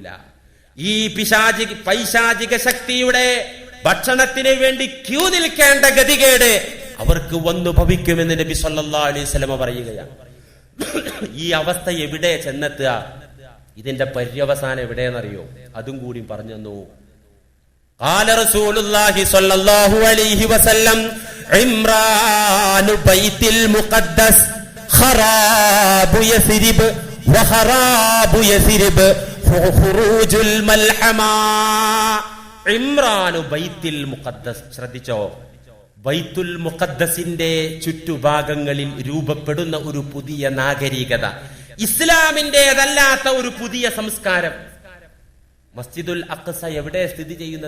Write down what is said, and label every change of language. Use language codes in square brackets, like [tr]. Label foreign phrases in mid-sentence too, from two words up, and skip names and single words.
[ml] ഈ പൈശാചിക ശക്തിയുടെ ഭക്ഷണത്തിന് വേണ്ടി ക്യൂ നിൽക്കേണ്ട ഗതികേട് അവർക്ക് വന്നു ഭവിക്കുമെന്ന് നബി [ar] صلى الله عليه وسلم [ml] പറയുകയാണ്. ഈ അവസ്ഥ എവിടെ ചെന്നെത്തുക? ഇതിന്റെ പര്യവസാനം എവിടെയെന്നറിയോ? അതും കൂടി പറഞ്ഞു തന്നു. [ar] قال رسول الله صلى الله عليه وسلم عمران بيت المقدس خراب يثرب وخراب يثرب خروج الملحمة. عمران بيت المقدس. [ml] ശ്രദ്ധിച്ചോ, ബൈത്തുൽ മുഖദ്ദസിന്റെ ചുറ്റുഭാഗങ്ങളിൽ രൂപപ്പെടുന്ന ഒരു പുതിയ നാഗരികത, ഇസ്ലാമിന്റേതല്ലാത്ത ഒരു പുതിയ സംസ്കാരം. മസ്ജിദുൽ അഖ്സ എവിടെ സ്ഥിതി ചെയ്യുന്നത്?